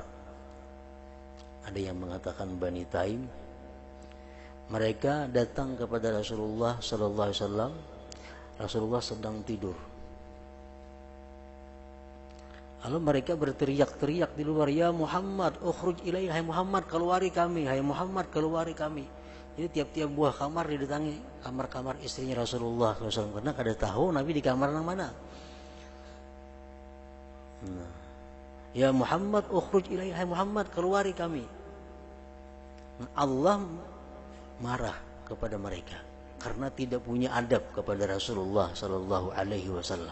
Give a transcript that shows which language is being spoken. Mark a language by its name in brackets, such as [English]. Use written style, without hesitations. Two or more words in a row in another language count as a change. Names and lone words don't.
[Indonesian] Ada yang mengatakan Bani Taim. Mereka datang kepada Rasulullah [Arabic] صلى الله عليه وسلم. [Indonesian] Rasulullah sedang tidur. Lalu mereka berteriak-teriak di luar, [Arabic] يا محمد، اخرج إلينا, [Indonesian] hai Muhammad, keluari kami, hai Muhammad, keluari kami. Jadi tiap-tiap buah kamar didatangi, kamar-kamar istrinya Rasulullah SAW. Karena kada tahu Nabi di kamar yang mana. Nah, [Arabic] يا محمد اخرج إلينا, [Indonesian] hai Muhammad, keluari kami. Allah marah kepada mereka karena tidak punya adab kepada Rasulullah [Arabic] صلى الله عليه وسلم.